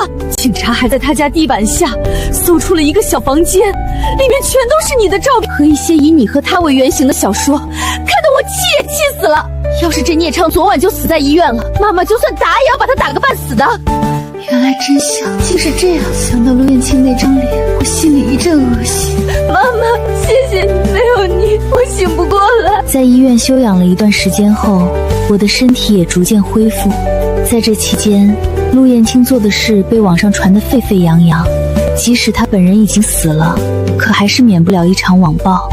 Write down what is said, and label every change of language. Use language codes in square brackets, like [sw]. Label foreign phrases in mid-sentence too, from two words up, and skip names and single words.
[zh] 警察還在他家地板下搜出了一個小房間，裡面全都是你的照片和一些以你和他為原型的小說，看得我氣也氣死了。要是這孽障昨晚就死在醫院了，媽媽就算打也要把他打個半死的。原來真相竟是這樣，想到陸燕青那張臉，我心裡一陣惡心。媽媽，謝謝你，沒有你，我醒不過來。在醫院休養了一段時間後，我的身體也逐漸恢復。在這期間，陸燕青做的事被網上傳得沸沸揚揚，即使他本人已經死了，可還是免不了一場網暴。